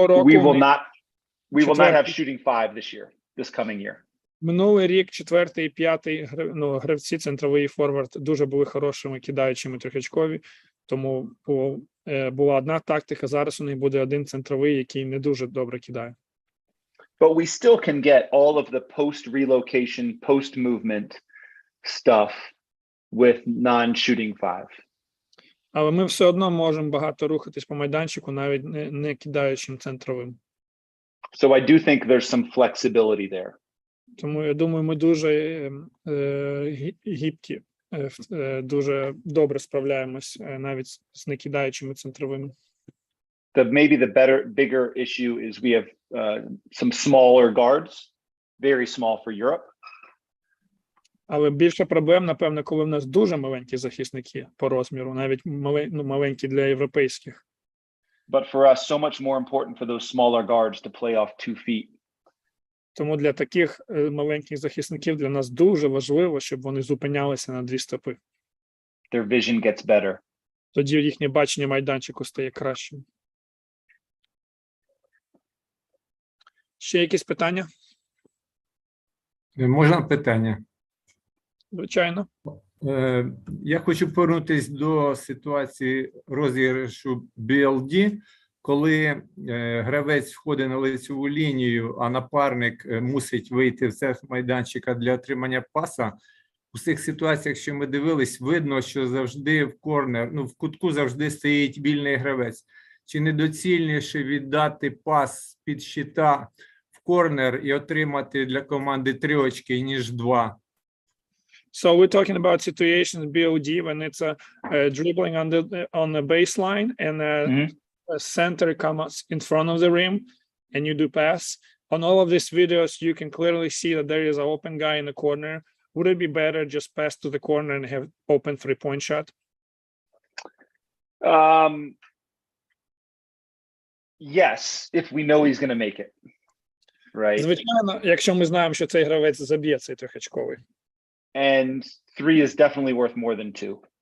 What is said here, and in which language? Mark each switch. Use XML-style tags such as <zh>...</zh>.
<en>We will not have shooting 5 this year, this coming year.</en> <uk>Минулий рік 4-й і 5-й гравці, центровий і форвард, дуже були хорошими кидаючими трьохочкові, тому була одна тактика, зараз у них буде один центровий, який не дуже добре кидає.</uk> <en>But we still can get all of the post-relocation, post-movement stuff with non-shooting five.</en> <uk>Але ми все одно можемо багато рухатись по майданчику, навіть не кидаючим центровим.</uk> <en>So I do think there's some flexibility there.</en> <uk>Тому я думаю, ми дуже гібкі, дуже добре справляємось навіть з некидаючими центровими.</uk> <en>Maybe the bigger issue is we have some smaller guards, very small for Europe.</en> <uk>Але більше проблем, напевно, коли в нас дуже маленькі захисники по розміру, навіть маленькі для європейських.</uk> <en>But for us, so much more important for those smaller guards to play off 2 feet.</en> <uk>Тому для таких маленьких захисників для нас дуже важливо, щоб вони зупинялися на 2 стопи.</uk> <en>Their vision gets better.</en> <uk>Тоді їхнє бачення майданчику стає кращим. Ще якісь питання? Можна питання? Звичайно. Я хочу повернутися до ситуації розіграшу BLD, коли гравець входить на лицеву лінію, а напарник мусить вийти в цех майданчика для отримання паса. У цих ситуаціях, що ми дивились, видно, що завжди в корнер, в кутку завжди стоїть вільний гравець. Чи недоцільніше віддати пас під щита в корнер і отримати для команди 3 очки, ніж 2?</uk> <en>So we're talking about situations BOD when it's a dribbling on the baseline and a center comes in front of the rim and you do pass. On all of these videos, you can clearly see that there is an open guy in the corner. Would it be better just pass to the corner and have open 3-point shot? Yes, if we know he's going to make it. Right.</en> <uk>Звичайно, якщо ми знаємо, що цей гравець заб'є цей трьохочковий.</uk> <en>And 3 is definitely worth more than 2.</en>